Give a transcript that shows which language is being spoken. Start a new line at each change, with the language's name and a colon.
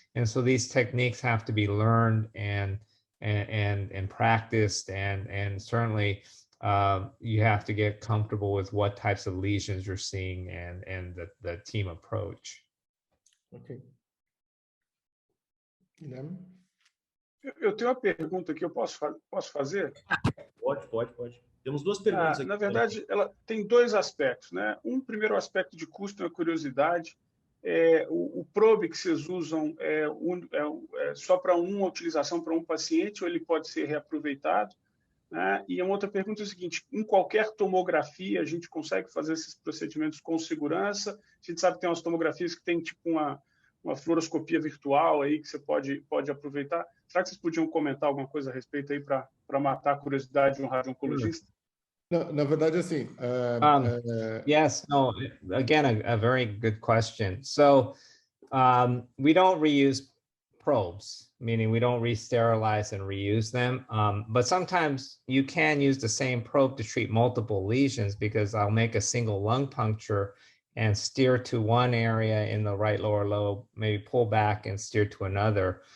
English: And so these techniques have to be learned and practiced, and certainly you have to get comfortable with what types of lesions you're seeing and the team approach. Okay. Guilherme?
Portuguese: Eu tenho uma pergunta que eu posso fazer? Pode. Temos duas perguntas aqui. Na verdade, ela tem dois aspectos, né? Um primeiro aspecto de custo é uma curiosidade. O probe que vocês usam é só para uma utilização para um paciente, ou ele pode ser reaproveitado? Né? E uma outra pergunta é a seguinte: em qualquer tomografia a gente consegue fazer esses procedimentos com segurança? A gente sabe que tem umas tomografias que tem tipo uma fluoroscopia virtual aí que você pode aproveitar. Será que vocês podiam comentar alguma coisa a respeito aí para matar a curiosidade de um radio-oncologista? Na verdade, assim.
English: Yes, no, again, a very good question. So we don't reuse probes, meaning we don't re-sterilize and reuse them. But sometimes you can use the same probe to treat multiple lesions, because I'll make a single lung puncture and steer to one area in the right lower lobe, maybe pull back and steer to another.